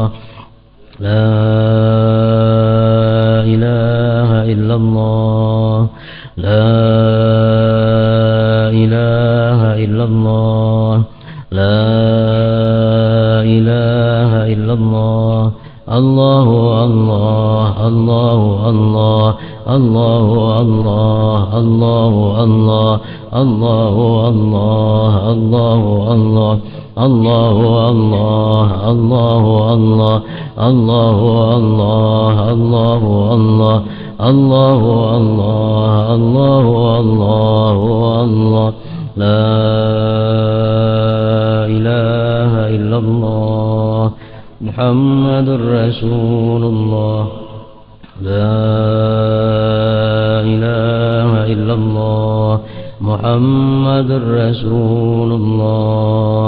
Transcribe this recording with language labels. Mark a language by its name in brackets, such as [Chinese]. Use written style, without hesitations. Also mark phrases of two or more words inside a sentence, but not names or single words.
[Arabic] لا إله إلا الله. لا إله إلا الله. لا إله إلا الله. الله الله الله الله الله الله الله الله الله الله الله الله الله الله الله الله الله الله الله الله الله الله الله الله لا إله إلا الله محمد رسول الله. لا إله إلا الله محمد رسول الله.